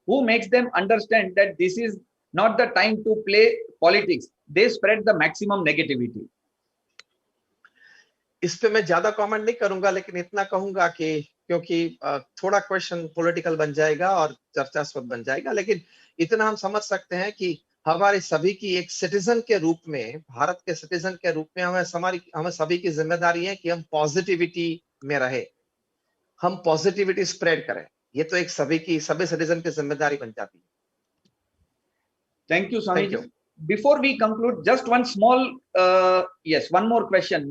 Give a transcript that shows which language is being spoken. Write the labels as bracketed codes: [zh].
[en] Who makes them understand that this is not the time to play politics? They spread the maximum negativity. [hi] इस पे मैं ज्यादा comment नहीं करूंगा, लेकिन इतना कहूंगा कि क्योंकि थोड़ा क्वेश्चन पॉलिटिकल बन जाएगा और चर्चास्पद बन जाएगा, लेकिन इतना हम समझ सकते हैं कि हमारे सभी की एक सिटीजन के रूप में, भारत के सिटीजन के रूप में हमें सभी की जिम्मेदारी है कि हम पॉजिटिविटी में रहे, हम पॉजिटिविटी स्प्रेड करें। ये तो एक सभी सिटीजन की जिम्मेदारी बन जाती है। [en] Thank you, Swamiji. Before we conclude, just one small, one more question.